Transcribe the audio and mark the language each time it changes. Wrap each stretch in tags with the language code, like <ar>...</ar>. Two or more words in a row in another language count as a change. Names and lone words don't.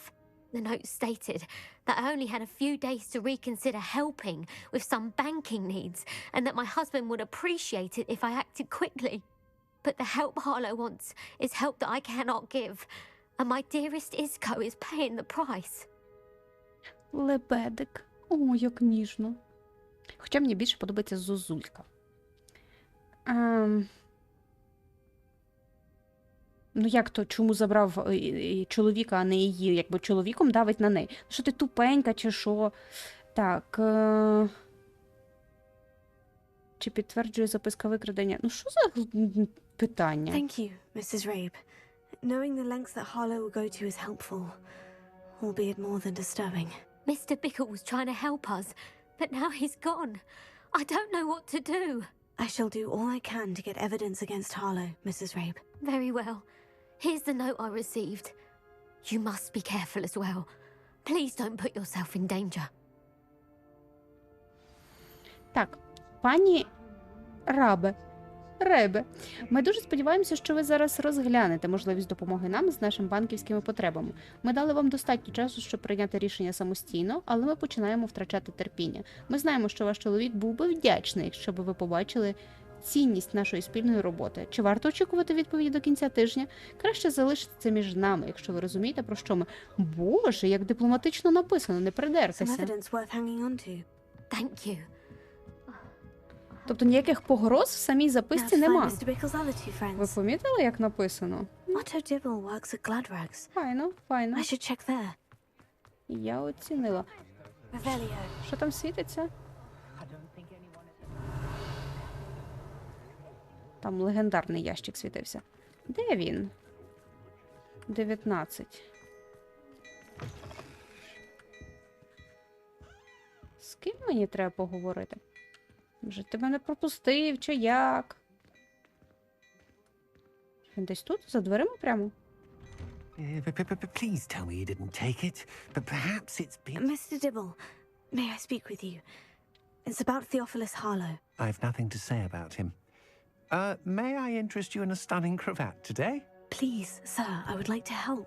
<en>The note stated that I only had a few days to reconsider helping with some banking needs, and that my husband would appreciate it if I acted quickly. But the help Harlow wants is help that I cannot give, and my dearest Isco is paying the price.</en> <uk>Лебедик. О, як ніжно. Хоча мені більше подобається Зозулька. Ну як то, чому забрав чоловіка, а не її? Якби чоловіком давить на неї. Що ти тупенька, чи що? Так. Чи підтверджує записка викрадення? Ну що за питання?</uk> <en>Thank you, Mrs. Rabe. Knowing the lengths that Harlow will go to is helpful, albeit more than disturbing. Mr. Bickle was trying to help us, but now he's gone. I don't know what to do. I shall do all I can to get evidence against Harlow, Mrs. Rabe. Very well. Here's the note I received. You must be careful as well. Please don't put yourself in danger.</en> <uk>Так, пані Ребе, ми дуже сподіваємося, що ви зараз розглянете можливість допомоги нам з нашими банківськими потребами. Ми дали вам достатньо часу, щоб прийняти рішення самостійно, але ми починаємо втрачати терпіння. Ми знаємо, що ваш чоловік був би вдячний, якщо б ви побачили цінність нашої спільної роботи. Чи варто очікувати відповіді до кінця тижня? Краще залишити це між нами, якщо ви розумієте, про що ми. Боже, як дипломатично написано, не придертеся.</uk> <en>Thank you.</en> <uk>Тобто ніяких погроз в самій записці нема. Ви помітили, як написано?</uk> <en>Otto Dibble works at Gladrags.</en> <uk>Файно.</uk> <en>I should check there.</en> <uk>Я оцінила. Що там світиться? Там легендарний ящик світився. Де він? 19. З ким мені треба поговорити? Може, ти мене пропустив, чи як? Він десь тут, за дверима прямо?</uk> <en>Please tell me you didn't take it, but perhaps it's been... Mr. Dibble, may I speak with you? It's about Theophilus Harlow. I've nothing to say about him. May I interest you in a stunning cravat today? Please, sir, I would like to help.</en>